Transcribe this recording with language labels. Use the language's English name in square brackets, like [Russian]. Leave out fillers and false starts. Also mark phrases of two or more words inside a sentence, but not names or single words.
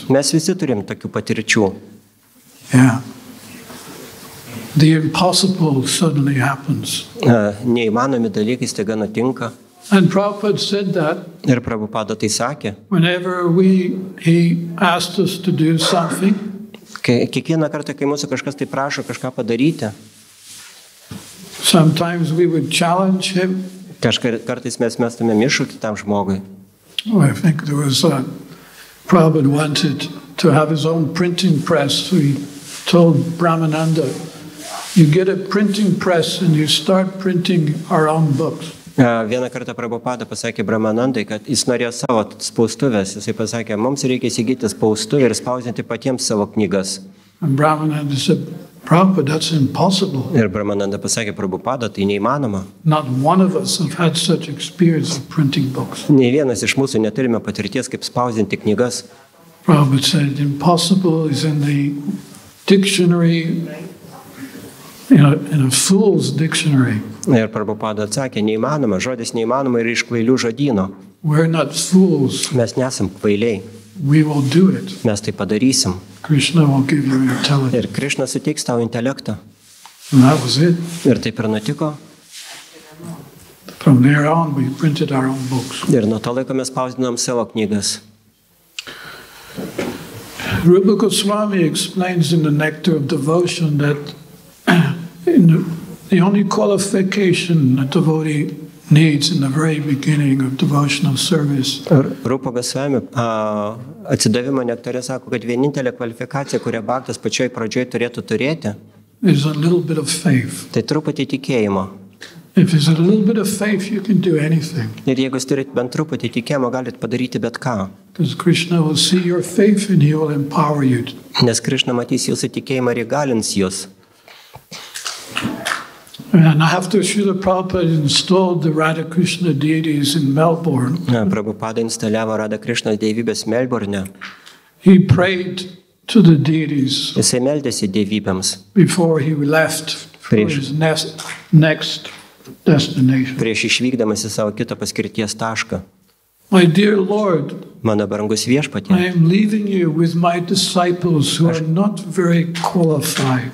[Lithuanian] Mes visi turim tokių patirčių. [English] Yeah. The impossible suddenly happens. [Lithuanian] Neįmanomi dalykai staiga nutinka. [English] And Prabhupada said that [Lithuanian] Ir Prabhupada tai sakė. [English] whenever he asked us to do something, [Lithuanian] Kiekvieną kartą, kai mūsų kažkas tai prašo kažką padaryti, [English] sometimes we would challenge him. [Lithuanian] kartais mes mestumėm iššūkį tam žmogui. [English] Oh, I think there was Prabhupada wanted to have his own printing press. So he told Brahmananda, you get a printing press and you start printing our own books. [Lithuanian] Vieną kartą Prabhupada pasakė Brahmanandai, kad jis norėjo savo spaustuvės. Jisai pasakė, mums reikia įsigyti spaustuvę ir spausinti patiems savo knygas. [English] And Brahmananda said, Prabhupada, that's impossible. [Lithuanian] Ir Brahmananda pasakė, Prabhupada, tai neįmanoma. [English] Not one of us have had such experience of printing books. [Lithuanian] Nei vienas iš mūsų neturime patirties, kaip spausinti knygas. [English] Prabhupada said, impossible is in the dictionary, in a fool's dictionary. [Lithuanian] Ir Prabhupada atsakė, neįmanoma, žodis neįmanoma ir iš kvailių žodyno. [English] We're not fools. [Lithuanian] Mes nesam kvailiai, [English] We will do it. [Lithuanian] mes tai padarysim. [English] Krishna will give you intelligence. [Lithuanian] Ir Krišna suteiks tau intelektą. [English] And that was it. [Lithuanian] Ir taip ir nutiko. [English] From there on, we printed our own books. [Lithuanian] Ir nuo to laiko mes spausdinom savo knygas. [English] Rupa Goswami explains in the Nectar of Devotion that the only qualification a devotee needs in the very beginning of devotional service [Lithuanian] Rupa Goswami atsidavimo nektare sako, kad vienintelė kvalifikacija, kurią bhaktas pačioj pradžioj turėtų turėti, [English] is a little bit of faith. [Lithuanian] tai truputį tikėjimo. [English] If there's a little bit of faith, you can do anything. [Lithuanian] Ir jeigu jūs turit bent truputį tikėjimo, galit padaryti bet ką. [English] Because Krishna will see your faith and he will empower you. [Lithuanian] Nes Krišna matys jūsų tikėjimą ir įgalins jūs. [English] And after Srila Prabhupada installed the Radha Krishna deities in Melbourne, [Lithuanian] Prabhupada instaliavo Radha Krišnos dievybės Melbourne. [English] he prayed to the deities [Lithuanian] Jisai meldėsi dievybėms [English] before he left for his next destination. [Lithuanian] prieš išvykdamas į savo kitą paskirties tašką. [English] My dear Lord, [Lithuanian] Mano brangus [English] I [Lithuanian] viešpatie, [English] am leaving you with my disciples who are not very qualified.